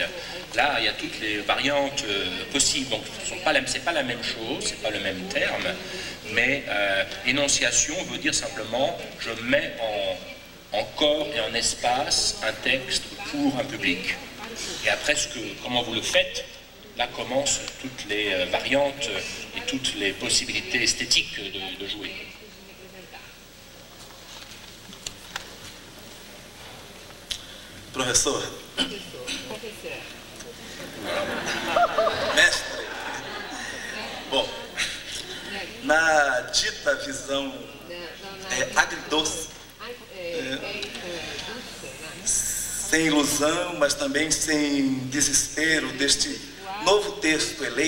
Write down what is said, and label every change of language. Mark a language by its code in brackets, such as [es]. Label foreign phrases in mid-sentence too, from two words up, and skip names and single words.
[fr] Là, il y a toutes les variantes possibles, donc c'est pas la même chose, c'est pas le même terme, mais énonciation veut dire simplement, je mets en corps et en espace un texte pour un public. Et après, comment vous le faites, là commencent toutes les variantes et toutes les possibilités esthétiques de jouer. [pt] Professor. Mestre. Bom, na dita visão agridoce, sem ilusão, mas também sem desespero deste novo texto eleito,